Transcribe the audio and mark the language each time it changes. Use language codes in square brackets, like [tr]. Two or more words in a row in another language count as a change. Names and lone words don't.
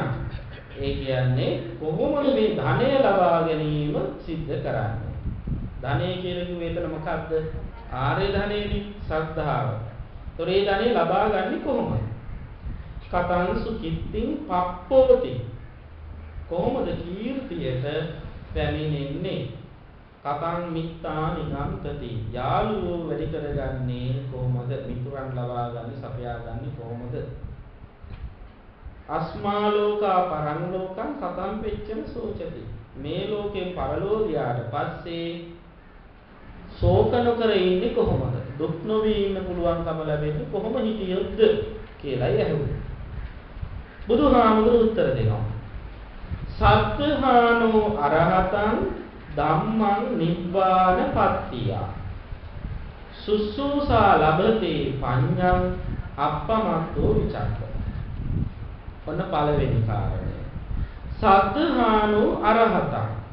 [si] ඒ කියන්නේ කොහොමද මේ ධනය ලබා ගැනීම සිද්ධ කරන්නේ? ධනය කියලා කිව්වේ එතන මොකක්ද? ආර්ය ධනෙනි, ශ්‍රද්ධාව. ඒතොර ඒ ධනෙ ලබා ගන්න කොහොමද? [pi] කතං සුකිත්තිං පප්පෝති. [si] කොහොමද කීර්තියට පැමිණෙන්නේ [pi] කතං මිත්තා නිගන්තති [si] යාළුවෝ වැඩි කරගන්නේ කොහොමද මිතුරන් ලබා ගන්න සපයා ගන්න කොහොමද [pi] අස්මා ලෝකා පරං ලෝකං කතං පෙච්චන සෝචති [si] මේ ලෝකෙන් පරලෝ ගියාට පස්සේ ශෝක නොකර ඉන්නේ කොහොමද දුක් නොවි ඉන්න පුළුවන්කම ලැබෙන්නේ කොහොම හිටියොත්ද කියලායි ඇහුවේ බුදුහාමුදුරුවෝ උත්තර දෙනවා [pi] සත්ත්‍හානෝ අරහතං ධම්මං නිබ්බාන පත්තිය සුසුසා ලබතේ පඤ්ඤං අප්පමත්තෝ විචක්ක [si] ඔන්න පළවෙනි කාරණය [pi] සත්ත්‍හානෝ අරහතං